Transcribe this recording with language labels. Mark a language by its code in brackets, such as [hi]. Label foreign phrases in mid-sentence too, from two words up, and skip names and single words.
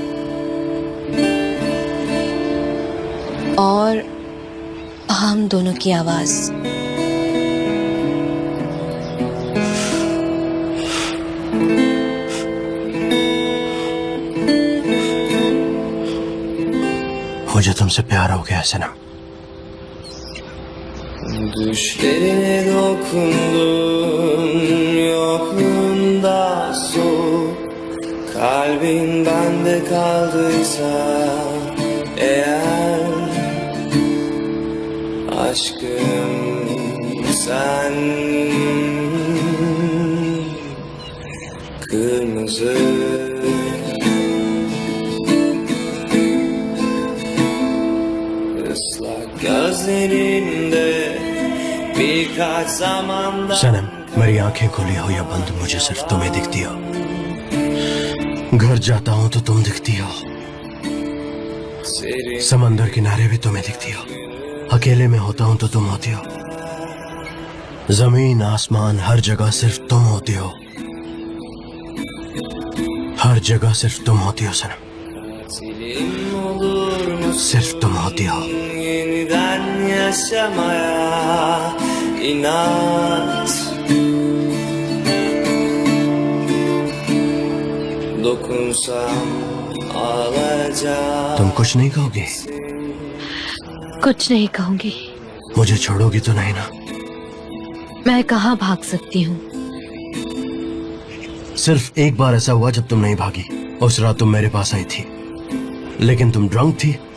[hi] और हम दोनों की आवाज। मुझे तुमसे प्यार हो गया सनम। [tr] Düşlerine dokundum, yokluğunda soğuk. Kalbin bende kaldıysa eğer, aşkım sen kırmızı ıslak gözlerinde birkaç zamandan [hi] सनम, मेरी आंखें खुली हो या बंद मुझे सिर्फ तुम्हें दिखती हो। घर जाता हूँ तो तुम दिखती हो, [tr] serin [hi] समंदर किनारे भी तुम्हें दिखती हो, अकेले में होता हूँ तो तुम होती हो, जमीन आसमान हर जगह सिर्फ तुम होती हो, हर जगह सिर्फ तुम होती हो सनम, [tr] serin olur musun? [hi] सिर्फ तुम होती हो। [tr] Yeniden yaşamaya inat, dokunsam ağlayacağım. [hi] तुम कुछ नहीं कहोगी? कुछ नहीं कहूंगी। मुझे छोड़ोगी तो नहीं ना? मैं कहाँ भाग सकती हूँ? सिर्फ एक बार ऐसा हुआ जब तुम नहीं भागी। उस रात तुम मेरे पास आई थी लेकिन तुम ड्रंक थी।